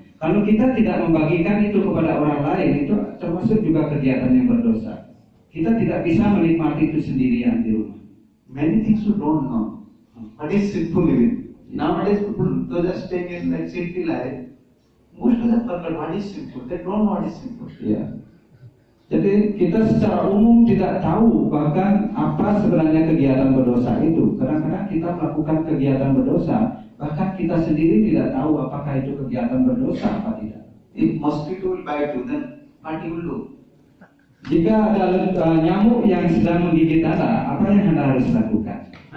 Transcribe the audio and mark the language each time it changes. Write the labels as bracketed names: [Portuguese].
[Indonesian] Kalau kita tidak membagikan itu kepada orang lain, itu termasuk juga kegiatan yang berdosa. Kita tidak bisa menikmati itu sendirian di rumah. [English] Many things you don't know. What is sinful living? Nowadays people, those are staying in like city life, most of them forget what is sinful. They don't know what is sinful. [Indonesian] Ya. Jadi kita secara umum tidak tahu bahkan apa sebenarnya kegiatan berdosa itu. Kadang-kadang kita melakukan kegiatan berdosa, bahkan kita sendiri tidak tahu apakah itu kegiatan berdosa apa tidak. [English] If mosquito will bite you, then what you will do? [Indonesian] Jika ada nyamuk yang sedang menggigit Anda, apa yang Anda harus lakukan?